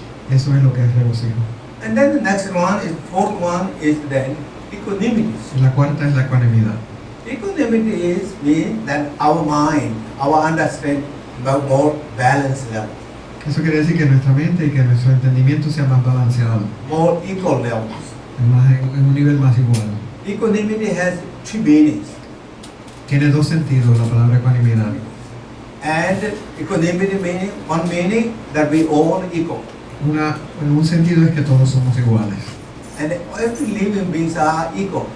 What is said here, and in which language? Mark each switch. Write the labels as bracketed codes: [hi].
[es] Eso es lo que es regocijo. [en] And then the next one is, fourth one is then equanimity. [es] Y la cuarta es la ecuanimidad. [en] Equanimity is mean that our mind, our understanding, but more balanced level, [es] Eso quiere decir que nuestra mente y que nuestro entendimiento sea más balanceado, [en] more equal levels. [es] en un nivel más igual. [en] Equanimity has two meanings. [es] Tiene dos sentidos la palabra ecuanimidad. [en] And equanimity meaning, one meaning that we all equal. [es] En un sentido es que todos somos iguales. [en] And every living beings are equal.